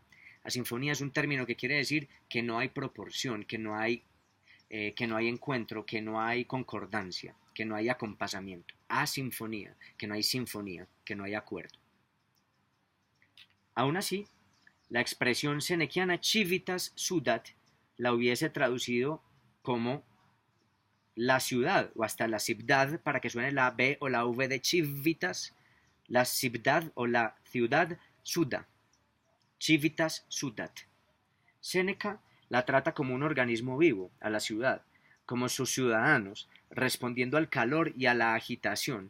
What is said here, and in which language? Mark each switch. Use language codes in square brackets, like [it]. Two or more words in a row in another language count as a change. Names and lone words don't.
[es] Asinfonía es un término que quiere decir que no hay proporción, que no hay encuentro, que no hay concordancia, que no hay acompasamiento. Asinfonía, que no hay sinfonía, que no hay acuerdo. Aún así, la expresión senequiana [la] civitas sudat [es] la hubiese traducido como la ciudad o hasta la ciudad para que suene la B o la V de civitas, la ciudad o la ciudad suda, [la] civitas sudat. [es] Séneca la trata como un organismo vivo, a la ciudad, como sus ciudadanos, respondiendo al calor y a la agitación.